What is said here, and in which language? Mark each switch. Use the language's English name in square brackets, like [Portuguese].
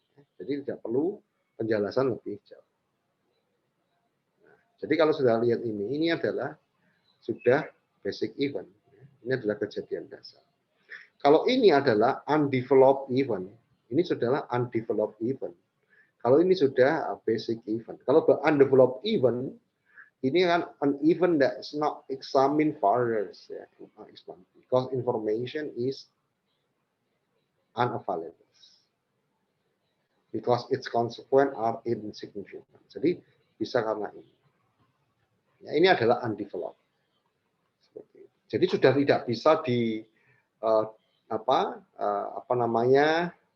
[Indonesian] Jadi tidak perlu penjelasan lebih jauh. Nah, jadi kalau sudah lihat ini adalah sudah basic event. Ini adalah kejadian dasar. Kalau ini adalah undeveloped event, ini sudah undeveloped event. Kalau ini sudah basic event. Kalau undeveloped event, ini kan [English] an event that is not examined further, ya, because information is unavailable. Because its consequence are insignificant. [Indonesian] Jadi bisa karena ini. Ya, ini adalah undeveloped. Jadi sudah tidak bisa di apa namanya?